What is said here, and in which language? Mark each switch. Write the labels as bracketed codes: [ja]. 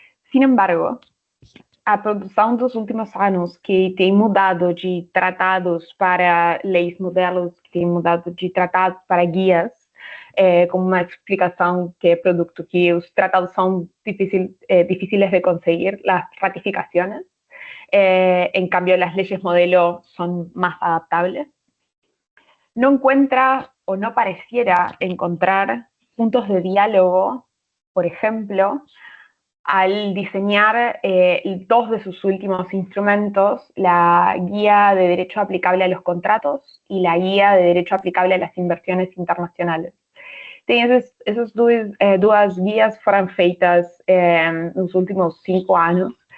[es] Sin embargo, [pt] a produção dos últimos anos, que tem mudado de tratados para leis modelos, que tem mudado de tratados para guias, como uma explicação que é produto que os tratados são difíceis de conseguir, as ratificações. [es] En cambio, las leyes modelo son más adaptables. No encuentra o no pareciera encontrar puntos de diálogo, por ejemplo, al diseñar dos de sus últimos instrumentos, la Guía de Derecho Aplicable a los Contratos y la Guía de Derecho Aplicable a las Inversiones Internacionales. [pt] Essas duas guias foram feitas nos últimos 5 anos.